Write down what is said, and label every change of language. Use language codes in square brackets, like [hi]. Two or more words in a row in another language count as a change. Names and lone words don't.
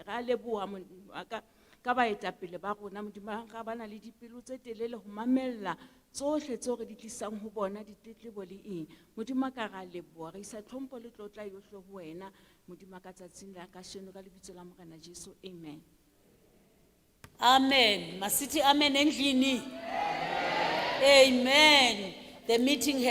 [st] Re a leboha Modimo wa ka ka baetapele ba rona Modimo wa ka ba na le dipelo tse telele ho mamella tsohle tseo re di tlisang ho bona ditletlebo le eng. Modimo wa ka re a leboha re isa tlhompho le tlotla yohle ho wena Modimo wa ka tsatsing la kasheno ka lebitso la Morena Jesu, amen. [xh] Amen. Masithi amen endlini. Amen. [en] The meeting has